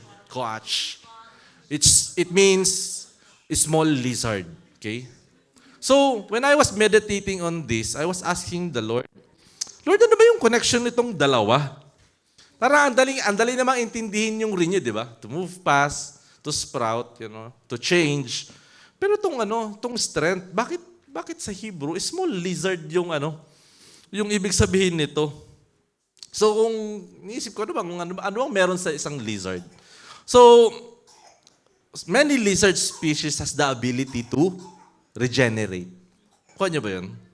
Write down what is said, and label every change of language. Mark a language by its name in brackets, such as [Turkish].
[English] Coach. It means small lizard. Okay? So, when I was meditating on this, I was asking the Lord, Lord, [Filipino] ano ba yung connection nitong dalawa? Para ang dali namang intindihin yung renew, di ba? [English] To move fast, to sprout, to change. [Filipino] Pero tong strength, bakit sa Hebrew, small lizard yung yung ibig sabihin nito? So kung niisip ko ano bang meron sa isang lizard? [English] So, many lizard species has the ability to regenerate. [Filipino] Kuha niyo ba yun?